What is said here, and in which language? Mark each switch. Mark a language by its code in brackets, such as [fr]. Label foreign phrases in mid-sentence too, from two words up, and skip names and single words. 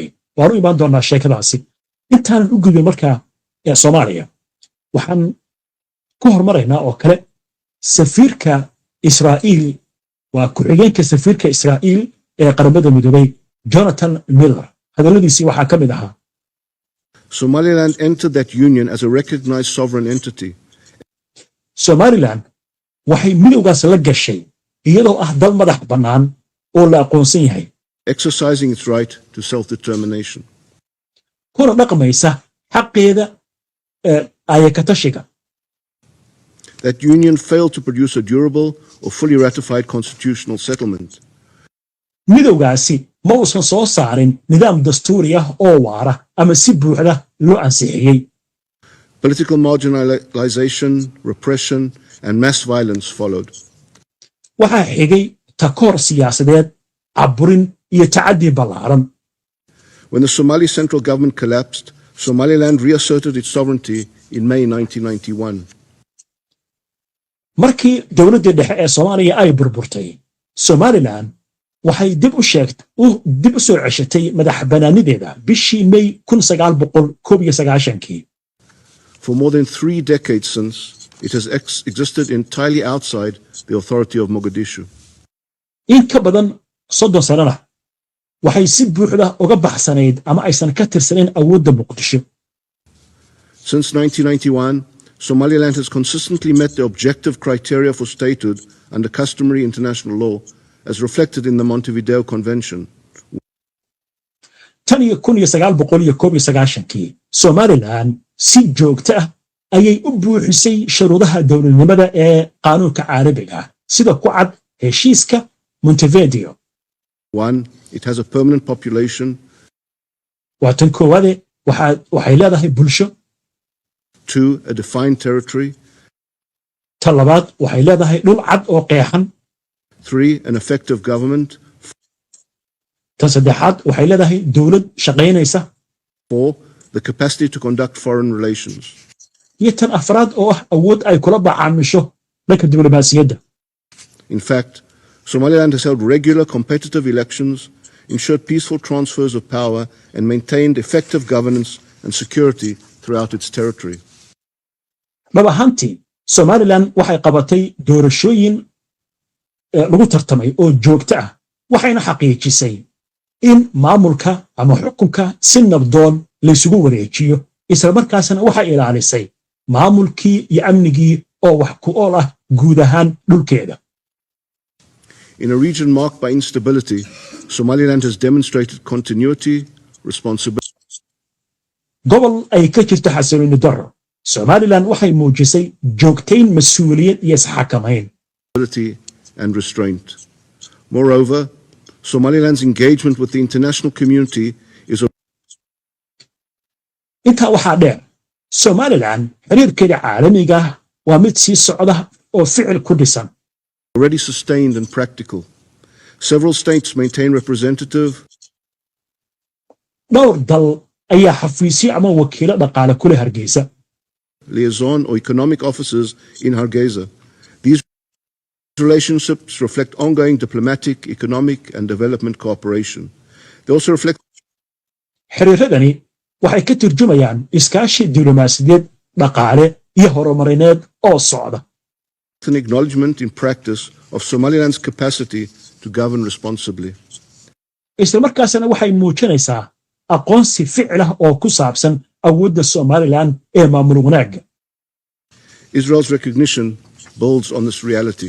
[so] waan u imaan doonaa sheekadaasi intaanan u gudbin markaa ee Soomaaliya waxaan ku hormaraynaa oo kale safiirka Israa'iil waa ku-xigeenka safiirka Israa'iil ee qaramada midoobay Jonathan Miller hadaladiisii waxaa ka mid ahaa [en] Somaliland entered that union as a recognized sovereign entity. [so] Somaliland waxay midowgaas la gashay iyadoo ah dal madax bannaan oo la aqoonsan yahay [en] exercising its right to self-determination. [so] kuna dhaqmaysa xaqeeda ayakatashiga. [en] That union failed to produce a durable or fully ratified constitutional settlement. [so] midowgaasi ma uusan soo saarin nidaam dastuuri ah oo waara ama si buuxda loo ansixiyey. [en] Political marginalization, repression, and mass violence followed. [so] waxaa xigay takoor siyaasadeed, caburin iyo tacaddi ballaaran. [en] When the Somali central government collapsed, Somaliland reasserted its sovereignty in May 1991. [so] markii dowladdii dhexe ee Soomaaliya ay burburtay, Somaliland waxay dib u soo ceshatay madax bannaanideeda bishii May 1991. [en] For more than 3 decades since, it has existed entirely outside the authority of Mogadishu. [so] in ka badan 30 sanana waxay si buuxda uga baxsanayd ama aysan ka tirsaneyn awoodda Muqdisho. [en] Since 1991, Somaliland has consistently met the objective criteria for statehood under customary international law, as reflected in the Montevideo Convention. [so] tan iyo 1991 Somaliland si joogto ah ayay u buuxisay shuruudaha dowladnimada ee qaanuunka caalamiga ah sida ku cad heshiiska Montevideo. [en] 1. It has a permanent population. [so] waa tan koowaade waxay leedahay bulsho. [en] 2. A defined territory. [so] tan labaad waxay leedahay dhul cad oo qeexan. [en] 3. An effective government. [so] tan saddexaad waxay leedahay dowlad shaqaynaysa. [en] 4. The capacity to conduct foreign relations. [so] iyo tan afraad oo ah awood ay kula macaamisho dhanka diblomaasiyadda. [en] In fact, Somaliland has held regular competitive elections, ensured peaceful transfers of power, and maintained effective governance and security throughout its territory. [so] dhab ahaantii Somaliland waxay qabatay doorashooyin lagu tartamay oo joogto ah, waxayna xaqiijisay in maamulka ama xukunka si nabdoon la isugu wareejiyo, isla markaasna waxay ilaalisay maamulkii iyo amnigii oo wax ku ool ah guud ahaan dhulkeeda. [en] In a region marked by instability, Somaliland has demonstrated continuity, responsibility, [so] gobol ay ka jirto xasilooni darro, Somaliland waxay muujisay joogtayn mas'uuliyad iyo isxakamayn. [en] and restraint. Moreover, Somaliland's engagement with the international community is [so] intaa waxaa dheer, Somaliland xiriirkeeda caalamiga ah waa mid sii socda oo ficil ku dhisan. [en] already sustained and practical. Several states maintain representative [so] dhowr dal ayaa xafiisyo ama wakiilo dhaqaale ku leh Hargeysa. [en] liaison or economic officers in Hargeisa. These relationships reflect ongoing diplomatic, economic, and development cooperation. They also reflect [so] xiriiradani waxay ka turjumayaan iskaashi diblomaasiyadeed, dhaqaale iyo horumarineed oo socda. [en] an acknowledgement in practice of Somaliland's capacity to govern responsibly. [so] isla markaasna waxay muujinaysaa aqoonsi ficil ah oo ku saabsan awoodda Somaliland ee maamul wanaagga. [en] Israel's recognition builds on this reality.